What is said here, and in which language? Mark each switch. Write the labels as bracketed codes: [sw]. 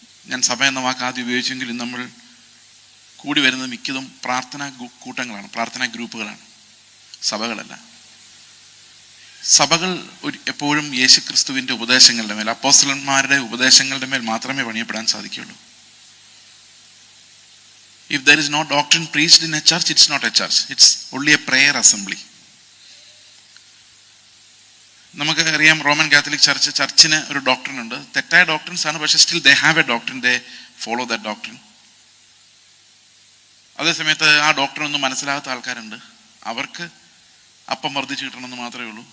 [ml] ഞാൻ സഭ എന്ന വാക്ക് ആദ്യം ഉപയോഗിച്ചെങ്കിലും നമ്മൾ കൂടി വരുന്നത് മിക്കതും പ്രാർത്ഥനാ കൂട്ടങ്ങളാണ്, പ്രാർത്ഥനാ ഗ്രൂപ്പുകളാണ്, സഭകളല്ല. സഭകൾ എപ്പോഴും യേശുക്രിസ്തുവിൻ്റെ ഉപദേശങ്ങളുടെ മേൽ, അപ്പോസ്തലന്മാരുടെ ഉപദേശങ്ങളുടെ മേൽ മാത്രമേ പണിയപ്പെടാൻ സാധിക്കുകയുള്ളൂ. [en] If there is no doctrine preached in a church, it's not a church. It's only a prayer assembly. [ml] നമുക്ക് അറിയാം, റോമൻ കാത്തലിക് ചർച്ചിന് ഒരു ഡോക്ട്രിൻ ഉണ്ട്. തെറ്റായ ഡോക്ട്രിൻസ് ആണ്, പക്ഷേ [en] Still they have a doctrine, they follow that doctrine. [ml] അതേസമയത്ത് ആ doctrine ഒന്നും മനസ്സിലാകാത്ത ആൾക്കാരുണ്ട്. അവർക്ക് അപ്പം വർദ്ധിച്ച് കിട്ടണമെന്ന് മാത്രമേ ഉള്ളൂ.